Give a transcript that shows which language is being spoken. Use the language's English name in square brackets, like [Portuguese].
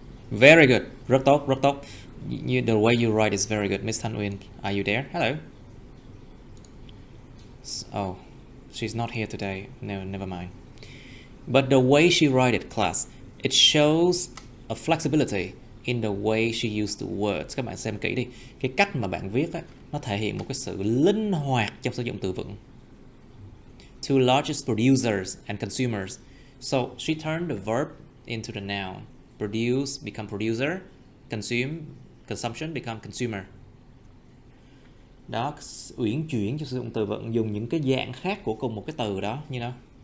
[English] Very good. [Vietnamese] Rất tốt, rất tốt. [English] The way you write is very good. Miss Thanh Uyên, are you there? Hello. Oh, she's not here today. No, never mind. But the way she write it, class, it shows a flexibility in the way she used the words. [Vietnamese] Các bạn xem kỹ đi. Cái cách mà bạn viết á, nó thể hiện một cái sự linh hoạt trong sử dụng từ vựng. [English] Two largest producers and consumers. So she turned the verb into the noun. Produce become producer. Consumption become consumer. [Vietnamese] Đó, uyển chuyển cho sử dụng từ vựng, dùng những cái dạng khác của cùng một cái từ đó, như nào?